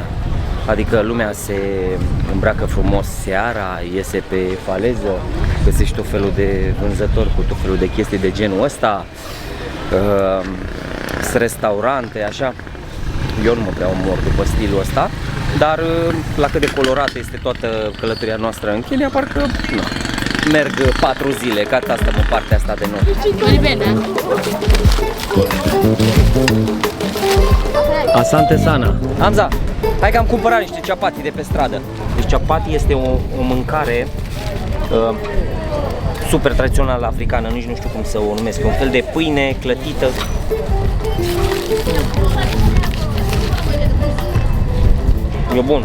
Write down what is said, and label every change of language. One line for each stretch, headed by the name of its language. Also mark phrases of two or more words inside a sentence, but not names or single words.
Romanian: Adică lumea se îmbracă frumos seara, iese pe faleză, găsești tot felul de vânzători cu tot felul de chestii de genul ăsta, restaurante, așa. Eu nu mă prea omor după stilul ăsta, dar la cât de colorată este toată călătoria noastră în Kenya, parcă nu. Merg 4 zile, ca asta stăm în partea asta de nord.
Swahili: Asante sana.
Romanian: Hamza, hai că am cumpărat niște chapati de pe stradă. Deci chapati este o mâncare super tradițională africană, nici nu știu cum să o numesc, un fel de pâine clătită. E bun.